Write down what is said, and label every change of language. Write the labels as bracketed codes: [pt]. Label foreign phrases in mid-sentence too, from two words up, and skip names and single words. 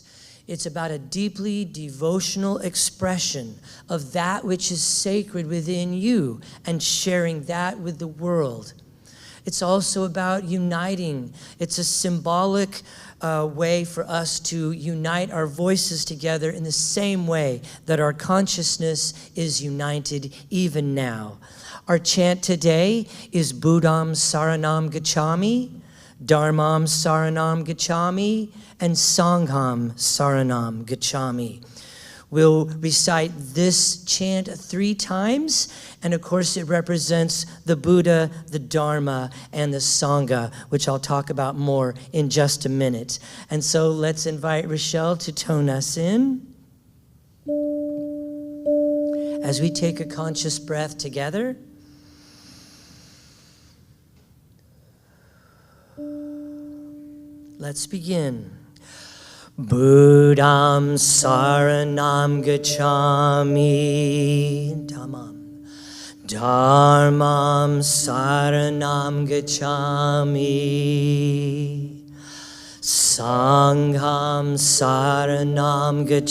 [en] It's about a deeply devotional expression of that which is sacred within you and sharing that with the world. It's also about uniting. It's a symbolic way for us to unite our voices together in the same way that our consciousness is united even now. Our chant today is [pi] Buddham Saranam Gacchami, Dharmam Saranam Gacchami, [en] and [pi] Sangham Saranam Gacchami. [en] We'll recite this chant 3 times, and of course it represents the Buddha, the Dharma, and the Sangha, which I'll talk about more in just a minute. And so let's invite Rochelle to tone us in as we take a conscious breath together. Let's begin. [pi] Buddham saranam gacchami, Dharmam saranam gacchami, Sangham saranam